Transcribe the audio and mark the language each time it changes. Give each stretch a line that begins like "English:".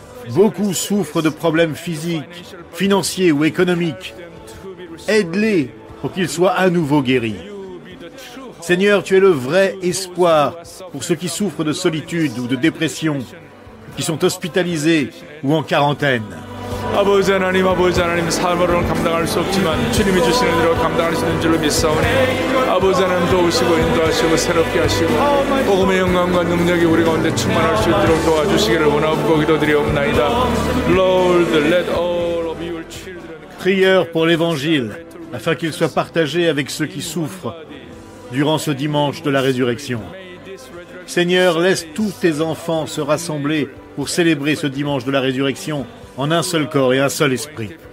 French: Beaucoup souffrent de problèmes physiques, financiers ou économiques. Aide-les pour qu'ils soient à nouveau guéris. Seigneur, tu es le vrai espoir pour ceux qui souffrent de solitude ou de dépression, qui sont hospitalisés ou en quarantaine.
Korean: 아버지 하나님 삶으로는 감당할 수 없지만 주님이 주시는 대로 감당할 수 있는 줄로 믿사오니 아버지 하나님 도우시고 인도하시고 새롭게 하시고 복음의 영광과 능력이 우리 가운데 충만할 수 있도록 도와주시기를 원하옵고 기도드리옵나이다.
English: Lord, let all of your children
French: Prière pour l'Évangile, afin qu'il soit partagé avec ceux qui souffrent durant ce dimanche de la résurrection. Seigneur, laisse tous tes enfants se rassembler pour célébrer ce dimanche de la résurrection en un seul corps et un seul esprit.